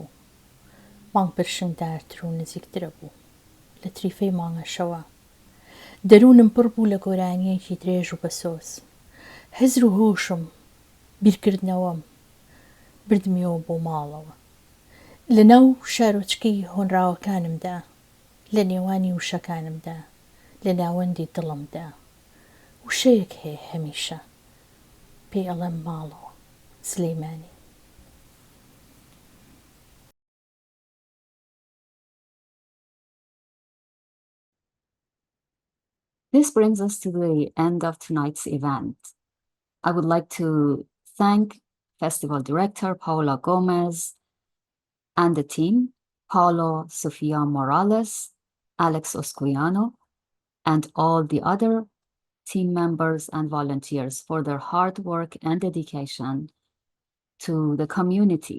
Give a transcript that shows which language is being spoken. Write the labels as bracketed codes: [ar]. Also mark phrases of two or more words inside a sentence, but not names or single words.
[ckb] مانگ پرشنگدارتر و نزیکترە بوو لە تریفەی مانگەشەوە دەروونم پڕ بوو لە گۆرانیەکی درێژ و بەسۆز هەزر و هۆشم بیرکردنەوەم بردمیەوە بۆ ماڵەوە لە ناو شارۆچکەی هۆنراوەکانمدا لە نێوانی وشەکانمدا لە ناوەندی دڵمدا وشەیەک هەیە هەمیشە پێی ئەڵێم ماڵەوە سلەیمانی. [en] This brings us to the end of tonight's event. I would like to thank Festival Director Paula Gomez and the team, Paulo Sofia Morales, Alex Osquiano, and all the other team members and volunteers for their hard work and dedication to the community.